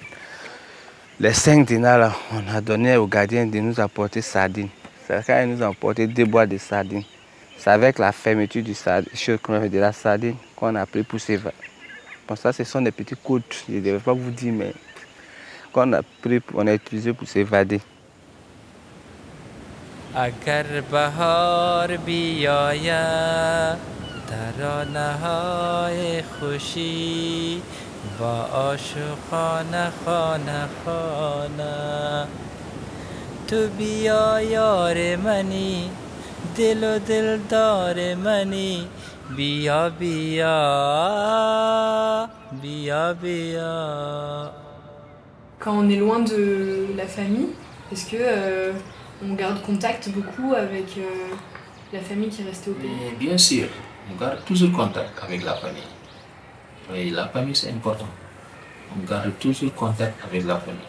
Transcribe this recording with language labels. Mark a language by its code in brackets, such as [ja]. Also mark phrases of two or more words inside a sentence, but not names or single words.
[fr] Les 5 dinars là, on a donné au gardien de nous apporter sardines. C'est quand ils nous ont apporté 2 boîtes de sardines. C'est avec la fermeture de la sardine qu'on a pris pour s'évader. Bon, ça, ce sont des petits codes, je ne devais pas vous dire, mais qu'on a pris, on a utilisé pour s'évader. [fa] اگر بهار بیاید ترانه‌های خوشی با عاشقانه خانه خانه تو بیا یار منی دل و دلدار منی بیا بیا بیا بیا. [fr] Quand on est loin de la famille, est-ce que on garde contact beaucoup avec la famille qui est restée au pays? Mais bien sûr, on garde toujours contact avec la famille. Oui, la famille c'est important. On garde toujours contact avec la famille.